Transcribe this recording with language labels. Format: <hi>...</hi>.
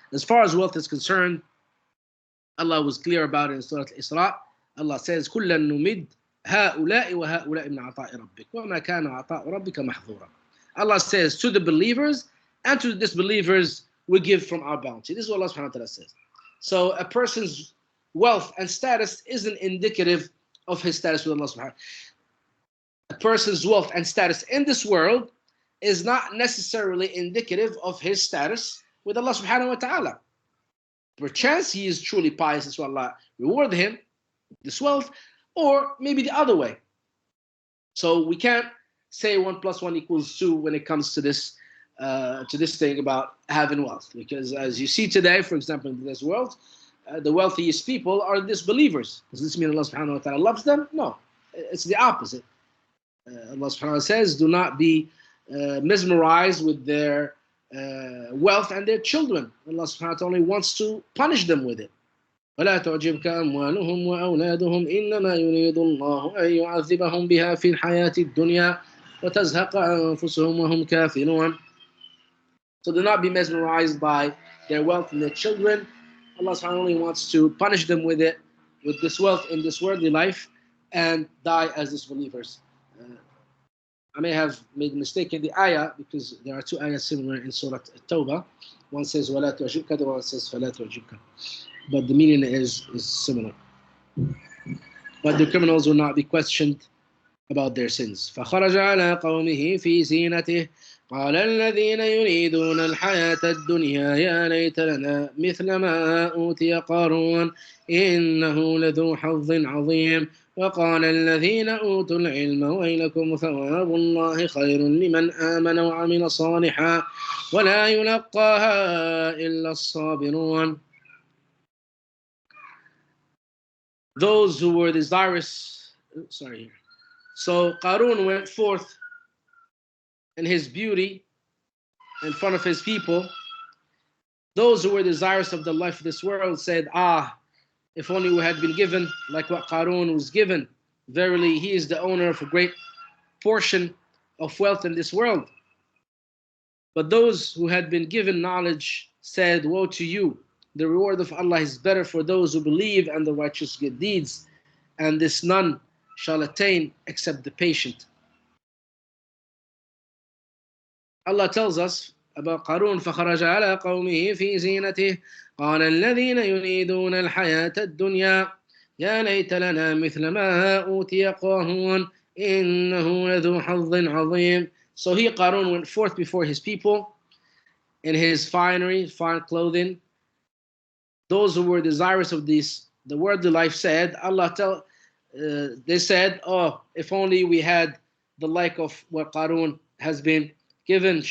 <en>As far as wealth is concerned, Allah was clear about it in Sourat Al-Isra. Allah says,</en> <ar>كُلًّا نُمِدْ هؤلاء وهؤلاء من عطاء ربك وما كان عطاء ربك محظورا.</ar> <en>Allah says to the believers and to the disbelievers we give from our bounty. This is what Allah subhanahu wa ta'ala says. So a person's wealth and status isn't indicative of his status with Allah subhanahu wa ta'ala. A person's wealth and status in this world is not necessarily indicative of his status with Allah subhanahu wa ta'ala. Perchance he is truly pious, and so Allah reward him this wealth, or maybe the other way. So we can't say 1 + 1 = 2 when it comes to this thing about having wealth, because as you see today, for example, in this world, the wealthiest people are disbelievers. Does this mean Allah subhanahu wa ta'ala loves them? No, it's the opposite. Allah subhanahu wa ta'ala says, do not be mesmerized with their wealth and their children. Allah subhanahu wa ta'ala only wants to punish them with it.</en> <ar>ولا تعجبك أموالهم وأولادهم إنما يريد الله أن يعذبهم بها في الحياة الدنيا وتزهق أنفسهم وهم كافرون.</ar> <en>So do not be mesmerized by their wealth and their children. Allah subhanahu wa ta'ala only wants to punish them with it, with this wealth in this worldly life, and die as disbelievers. I may have made a mistake in the ayah, because there are 2 ayahs similar in Surah At-Tawbah. One says</en> <ar>وَلَا تُعْجِبْكَ,</ar> <en>the one says</en> <ar>فَلَا تُعْجِبْكَ.</ar> <en>But the meaning is similar. But the criminals will not be questioned about their sins.</en> <ar>فَخَرَجَ عَلَى قَوْمِهِ فِي زِينَتِهِ قَالَ الَّذِينَ يُرِيدُونَ الْحَيَاةَ الدُّنْيَا يَا لَيْتَ لَنَا مِثْلَ مَا أُوتِيَ قَارُونَ إِنَّهُ لَذُو حَظٍّ عَظِيمٍ وقال الذين أوتوا العلم ويلكم ثواب الله خير لمن آمن وعمل صالحا ولا يلقاها إلا الصابرون.</ar> <en>Those who were desirous, so Qarun went forth in his beauty in front of his people. Those who were desirous of the life of this world said, if only we had been given like what Qarun was given. Verily, he is the owner of a great portion of wealth in this world. But those who had been given knowledge said, woe to you. The reward of Allah is better for those who believe and the righteous good deeds, and this none shall attain except the patient. Allah tells us about Qarun,</en> <ar>فَخَرَجَ عَلَى قَوْمِهِ فِي زِينَتِهِ قَالَ الَّذِينَ يُرِيدُونَ الْحَيَاةَ الدُّنْيَا يَا لَيْتَ لَنَا مِثْلَ مَا أُوتِيَ قَارُونَ إِنَّهُ لَذُو حَظٍّ عَظِيمٍ.</ar> <en>So he, Qarun, went forth before his people in his finery, fine clothing. Those who were desirous of this, the worldly life, said, they said, if only we had the like of what Qarun has been given.</en>